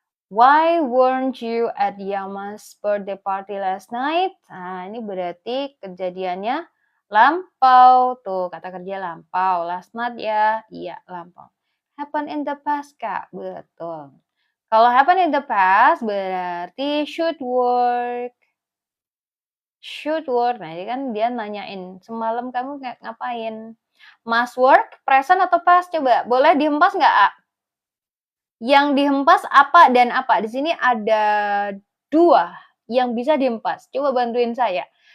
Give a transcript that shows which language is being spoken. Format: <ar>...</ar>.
<en>Why weren't you at Yama's birthday party last night?</en> <id>Nah, ini berarti kejadiannya lampau. Tuh, kata kerja lampau.</id> <en>Last night</en> <id>ya, iya lampau.</id> <en>Happen in the past, Kak.</en> <id>Betul. Kalau</id> <en>happen in the past</en> <id>berarti</id> <en>should work. Should work.</en> <id>Nah, ini kan dia nanyain, semalam kamu ngapain?</id> <en>Must work, present</en> <id>atau</id> <en>past?</en> <id>Coba, boleh dihempas nggak, A? Yang dihempas apa dan apa? Di sini ada 2 yang bisa dihempas. Coba bantuin saya.</id>